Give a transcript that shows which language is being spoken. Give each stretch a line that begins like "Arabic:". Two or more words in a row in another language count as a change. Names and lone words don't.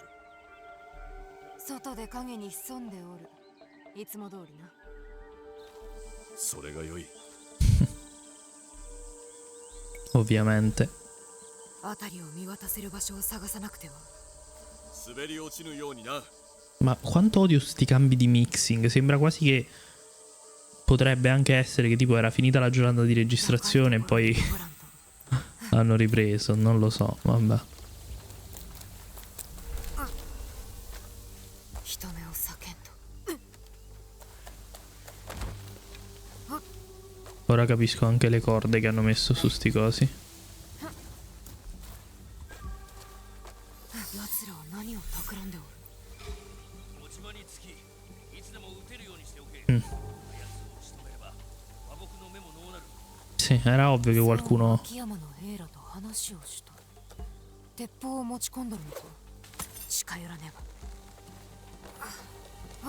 Japanese: 外で影に潜んでおる。いつも通りな。それがよい。
Italian: Ovviamente.
Japanese: 辺りを見渡せる場所を探さなくては。滑り落ちぬようにな。
Italian: Ma quanto odio sti cambi di mixing. Sembra quasi che potrebbe anche essere che tipo era finita la giornata di registrazione e poi hanno ripreso. Non lo so, vabbè.
Japanese: 人目を避けんと。
Italian: Ora capisco anche le corde che hanno messo su sti cosi.
Japanese: 奴らは何を企んでおる。
Italian: Sì, era ovvio che qualcuno...
Japanese: 秋山のエイラと話をした。鉄砲を持ち込んどるのか。近寄らねば。